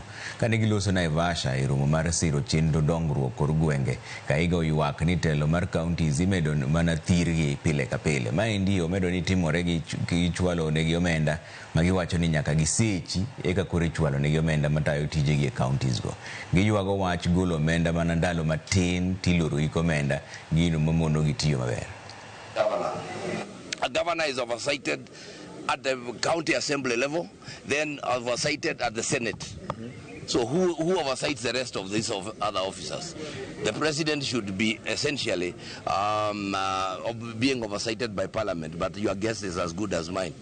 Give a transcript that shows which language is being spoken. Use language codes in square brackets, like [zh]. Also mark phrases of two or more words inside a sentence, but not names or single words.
[luo] Kane giloso Naivasha e romo mar siro chenro dongruok kor gwenge, Kahiga oywak ni telo mar counties imedo mana thirgi pile ka pile. Maendi omedo ni timore gi chwalo negi omenda magiwacho ni nyaka gisechi eka kore chwalo negi omenda matayo tijegi e counties go. Giywago wach golo omenda mana ndalo matin tiloro iko omenda gino mamono gitiyo maber. [en] A governor is oversighted at the county assembly level, then oversighted at the Senate. So who oversights the rest of these other officers? The president should be essentially being oversighted by parliament, but your guess is as good as mine.